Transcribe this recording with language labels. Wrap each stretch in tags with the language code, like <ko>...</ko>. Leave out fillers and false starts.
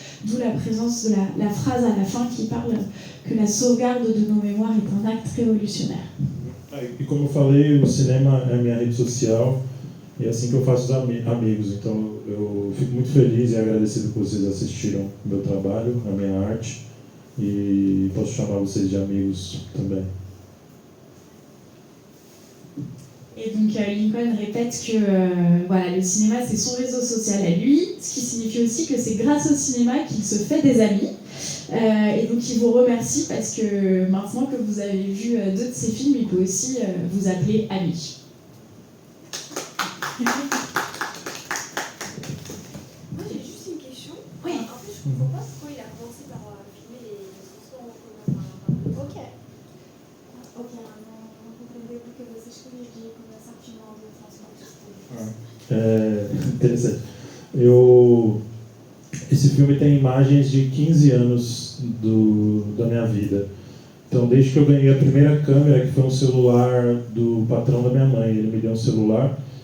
<fr>D'où la présence de la phrase à la fin qui parle que la sauvegarde de nos mémoires est un acte révolutionnaire.</fr> <pt>E como eu falei, o cinema é a minha rede social. E é assim que eu faço os amigos, então eu fico muito feliz e agradecido por vocês assistiram o meu trabalho, a minha arte, e posso chamar vocês de amigos também.</pt> <fr>Et donc Lincoln répète que le cinéma c'est son réseau social à lui, ce qui signifie aussi que c'est grâce au cinéma qu'il se fait des amis. Et donc il vous remercie parce que maintenant que vous avez vu deux de ses films, il peut aussi vous appeler ami. Moi j'ai juste une question. Oui. En fait je comprends pas pourquoi il a commencé par filmer les transports en commun. Ok.</fr> <pt>Não compreendeu porque você escolheu de começar filmando o transporte público. Interessante. Esse filme tem imagens de 15 anos da minha vida. Então, desde que eu ganhei a primeira câmera, que foi um celular do patrão da minha mãe, ele me deu um celular.</pt>